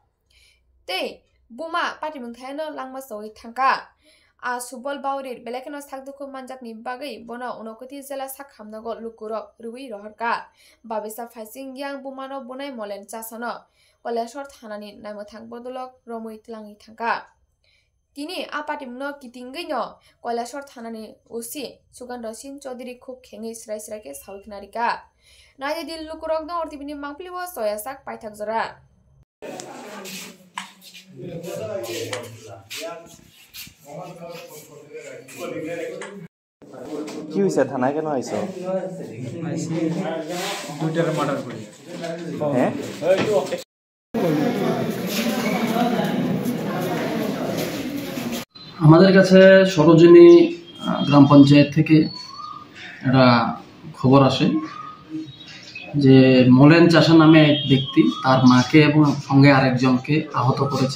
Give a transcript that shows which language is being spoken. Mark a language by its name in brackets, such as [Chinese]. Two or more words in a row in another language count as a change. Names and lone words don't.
[Kok Borok] te buma patimung thaino langma soi thangka a subal bauri belekeno sakduku manjakni bagai bono unokoti jela sakhamnago lukurok ruwi rohorka babisa phaising yang bumano bunai molen chasano koilashor thanani naimothang bodolok romui tlangi thangka tini apatimno kitinggeino koilashor thanani usi sugandro sin chaudhary khub khengi srai ke sauknarika naje dil lukurok no ortibini mangpliwo soyasak paithak jora [Bangla] কি হইছে থানায় কেন আইছো টুইটারে মার্ডার করি হ্যাঁ আমাদের কাছে সরোজিনী গ্রাম পঞ্চায়েত থেকে একটা খবর আসে যে মোলেন চাষা নামে এক ব্যক্তি তার মাকে এবং সঙ্গে আরেকজনকে আহত করেছে।